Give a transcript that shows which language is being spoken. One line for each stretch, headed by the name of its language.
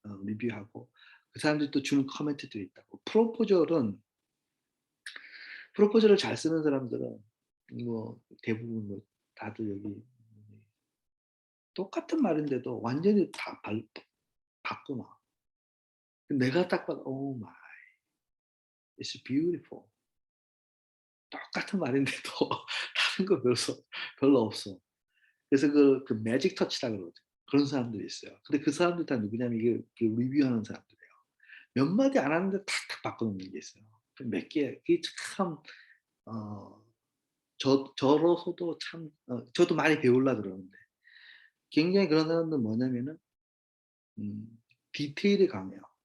Korean: 리뷰하고 그 사람들이 또 주는 코멘트들이 있다고. 프로포저를 잘 쓰는 사람들은 뭐 대부분 뭐 다들 여기 똑같은 말인데도 완전히 다 바꿔 놔.
English: 내가 딱 봐도 "Oh my, it's beautiful."
Korean: 똑같은 말인데도 다른 거 별로 없어. 그래서 그 매직 터치라 그러거든요. 그런 사람들이 있어요. 근데 그 사람들 다 누구냐면 이게 그 리뷰하는 사람들이에요. 몇 마디 안 하는데 탁탁 바꿔 놓는 게 있어요. 그 몇 개 그게 참 어 저로서도 참 저도 많이 배우려고 그러는데 굉장히 그런 사람들은 뭐냐면은 디테일이 강해요.